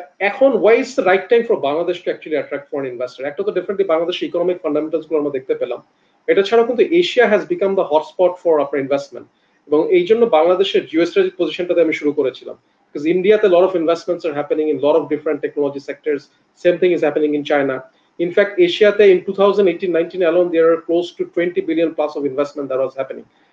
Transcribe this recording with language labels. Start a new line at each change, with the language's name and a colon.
English: এখন why is the right time for Bangladesh to actually attract foreign investor?
Bangla: একটা তো definitely Bangladesh economic fundamentals গুলো আমরা দেখতে পেলাম। এটা ছাড়াও কিন্তু Asia
English: has become the hotspot for
Bangla: আপনার ইনভেস্টমেন্ট এবং এই জন্য বাংলাদেশের জিওস্ট্র্যাটেজিক পজিশনটাতে আমি শুরু করেছিলাম
English: because India a lot of investments are happening in a lot of different technology sectors. Same thing is happening in China. In fact, Asia in 2018-19 alone there are close to 20 billion plus of investment that was happening.